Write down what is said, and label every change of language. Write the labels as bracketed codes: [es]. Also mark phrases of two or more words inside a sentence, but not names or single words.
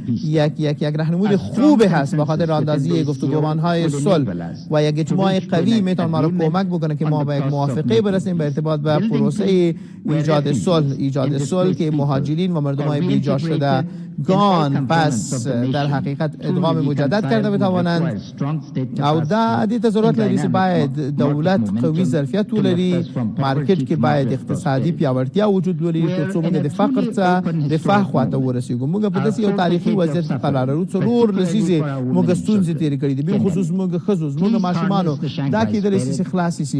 [fa] یک راهنمود خوب هست به خاطر راهاندازی گفتگوهای صلح و یک اجماع قوی میتونه ما را کمک بکنه که ما به یک موافقه برسیم به ارتباط به پروسه ایجاد صلح که مهاجرین و مردمای بیجا شده گان پس در حقیقت ادغام مجدد کرده بتوانند. [ps] او دا دې ضرورت لري چې باید دولت قوي ظرفیت ولري، مارکیټ کې باید اقتصادي پیاوړتیا وجود ولري ترڅو موږ د فقر څخه رفاه خواته ورسیږو. موږ په داسې یو تاریخي وضعیت کې قرار لرو څلور لسیزې موږ ستونزې تېرې کړې دي، بل خصوص موږ ښځو موږ ماشومانو دا کېدلی شي چې خلاص شي.